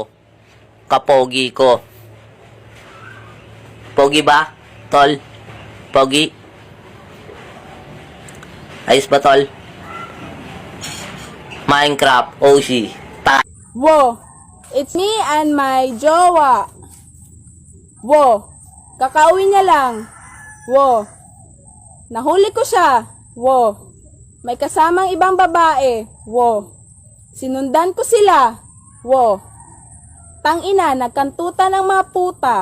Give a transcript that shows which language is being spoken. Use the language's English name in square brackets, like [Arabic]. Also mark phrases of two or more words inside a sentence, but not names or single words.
[Filipino] Kapogi ko. Pogi ba? Tol? Pogi? Ayos ba, tol? Minecraft, Oshi. [English] Wo, it's me and my jowa. [Filipino] Wo, kakauwi niya lang. Wo, nahuli ko siya. Wo, may kasamang ibang babae. Wo, sinundan ko sila. Wo, tangina, nagkantutan ng mga puta.